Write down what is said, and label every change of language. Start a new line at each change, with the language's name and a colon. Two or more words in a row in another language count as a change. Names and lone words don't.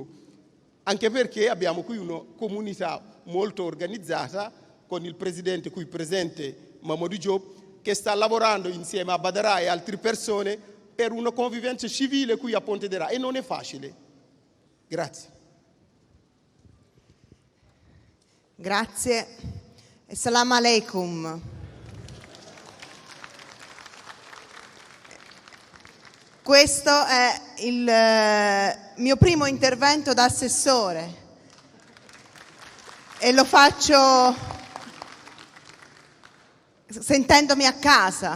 Italian: Anche perché abbiamo qui una comunità molto organizzata con il presidente qui presente Mamadou Diop, che sta lavorando insieme a Badara e altre persone per una convivenza civile qui a Pontedera e non è facile. Grazie. Grazie.
Arabic: Assalamu alaikum.
Italian: Questo è il mio primo intervento da assessore e lo faccio sentendomi a casa.